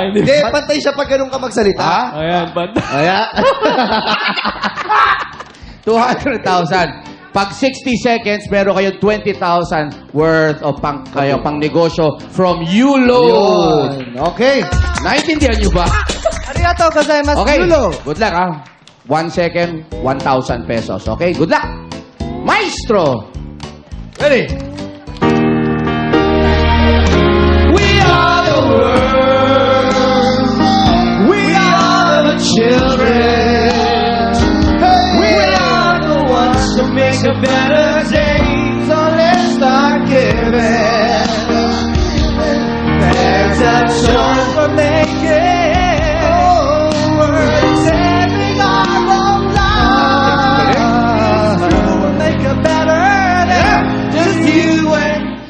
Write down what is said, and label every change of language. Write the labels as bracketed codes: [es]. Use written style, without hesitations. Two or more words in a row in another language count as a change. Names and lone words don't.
[tl] hindi, pantay siya pag ganun ka magsalita. Ha? Ayan, banda. Ayan. 200,000. Pag 60 seconds, meron kayo 20,000 worth of pang negosyo from Yulo. Yun. Okay. Naintindihan nyo ba? [ja] ありがとうございます, Okay. Yulo. [en] Good luck, ha? 1 second, 1,000 pesos. Okay? Good luck. Maestro. Ready? We are the world. We are the children. We are the ones to make a better day. So let's start giving. There's a choice for making. Oh, we're saving our own lives. We'll make a better day. Just you and...